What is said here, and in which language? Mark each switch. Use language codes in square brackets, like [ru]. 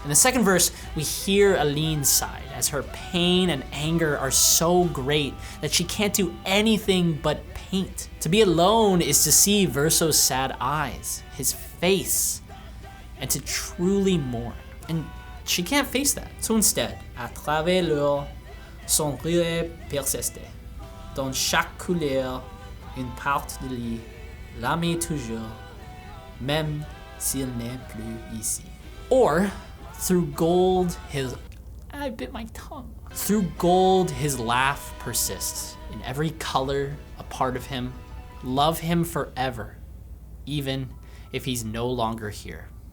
[en] In the second verse, we hear Aline's side as her pain and anger are so great that she can't do anything but paint. To be alone is to see Verso's sad eyes, his face, and to truly mourn. And she can't face that. So instead, [fr] à travers l'heure, son rire persiste. Dans chaque couleur, une part de lui l'aimait toujours, même s'il n'est plus ici. [en] Or, through gold, I bit my tongue. Through gold, his laugh persists. In every color, a part of him. Love him forever, even if he's no longer here.